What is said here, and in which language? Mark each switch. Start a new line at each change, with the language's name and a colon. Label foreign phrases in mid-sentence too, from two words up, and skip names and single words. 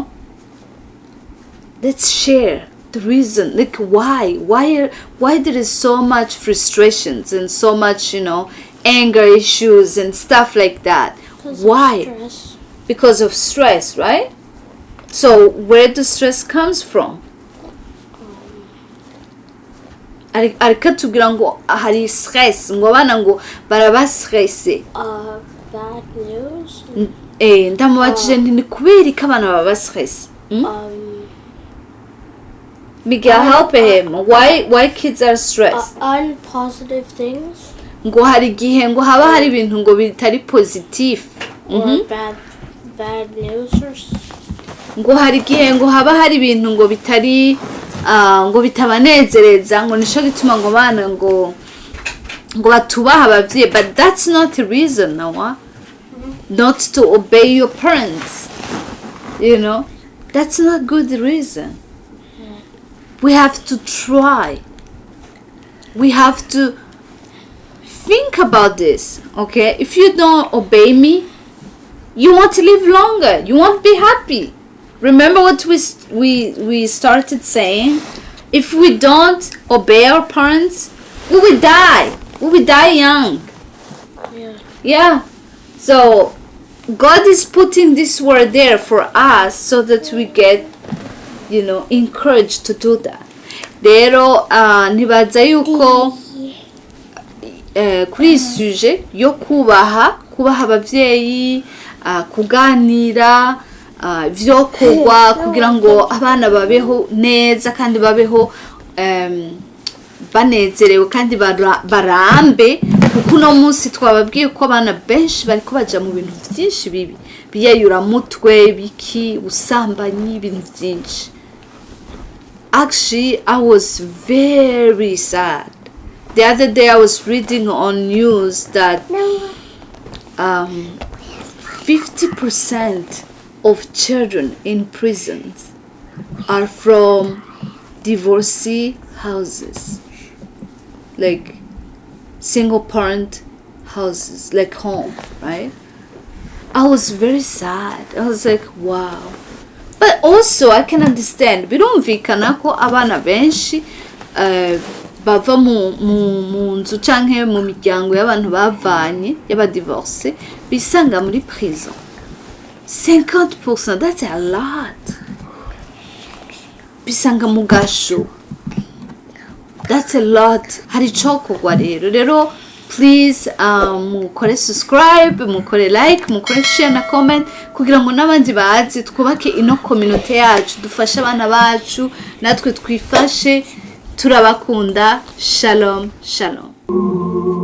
English: Let's share the reason, like why there is so much frustrations and so much, you know, anger issues and stuff like that. Why? Stress. Because of stress, right? So where the stress comes from?
Rundi: Ariko tugira ngo hari stress, ngo abana ngo baraba stressé.
English: Bad news.
Rundi: Ndamubajije nti ni kubera ko abana baba stress.
English: Miguel, help him. Why kids are stressed? Unpositive things.
Rundi: Ngo hari igihe ngo haba hari ibintu ngo bitari positive.
English: Or bad news or
Rundi: ngo hari igihe ngo haba hari ibintu ngo bitari ngo bitabanezereza, ngo nisho gituma ngo bana ngo batubaha abavyeyi.
English: But that's not the reason, Noah. Not to obey your parents. You know, that's not good reason. We have to try. We have to think about this, okay? If you don't obey me, you won't live longer. You won't be happy. Remember what we started saying? If we don't obey our parents, we will die. We will die young. Yeah. So God is putting this word there for us so that we get, you know, encouraged to do that.
Rundi: Rero ntibaza yuko kuri sujet yo kubaha abavyeyi, kuganira, vyo kugwa kugira ngo abana babeho neza kandi babeho banezerewe kandi barambe, kuko uno munsi twababwiye ko abana benshi bariko baja mu bintu vyinshi bibi, biyayura mutwe, biki, usambanyi, ibintu vyinshi.
English: Actually, I was very sad. The other day I was reading on news that 50% of children in prisons are from divorcee houses, like single parent houses, like home, right? I was very sad. I was like, wow. But also I can understand,
Rundi: birumvikana ko abana benshi bava mu nzu canke mu miryango y'abantu bavanye y'abadivorce bisanga muri prison.
English: 50%, that's a lot.
Rundi: Bisanga mu gasho,
English: that's a lot.
Rundi: Hari ico kugwa rero please mukore subscribe, mukore like, mukore share na comment kugira ngo n'abandi bazi twubake ino community yacu, dufashe abana bacu natwe twifashe. Turabakunda. Shalom, shalom.